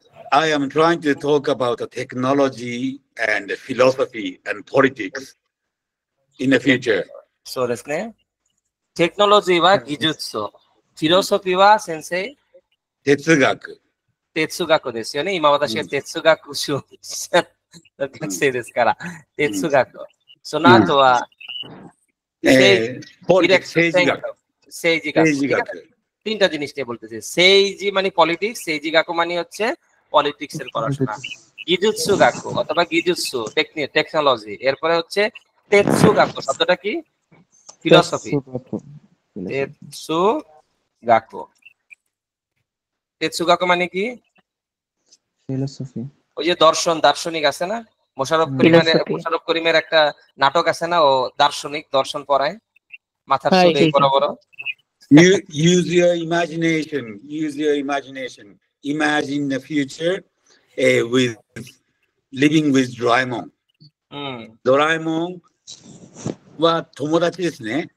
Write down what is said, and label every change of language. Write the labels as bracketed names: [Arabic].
[English] I am trying to talk about the technology and philosophy and politics in the future. [Japanese] そうですね。テクノロジーは技術、フィロソフィーは先生、哲学。哲学ですよね。今私が哲学書学生ですから、哲学。その後は、 politics 政治学。政治学。政治学。 [Bangla] তিনটা জিনিস নিয়ে বলতেছি। 政治মানে politics, 政治学মানে হচ্ছে politics এর পড়াশোনা। গিজুৎসু গাকু অথবা গিজুৎসু টেকনোলজি। এরপরে হচ্ছে তেৎসু গাকু, শব্দটা কি? ফিলোসফি। তেৎসু গাকু। তেৎসু গাকু মানে কি? ফিলোসফি। ওই যে দার্শনিক আছে না, মোশাররফ করিমের একটা নাটক আছে না, ও দার্শনিক, দর্শন পড়ায়, মাথার চুল এই বড় বড়। [English] Use your imagination. Use your imagination. Imagine the future with living with Doraemon. [Japanese] Doraemon は友達ですね。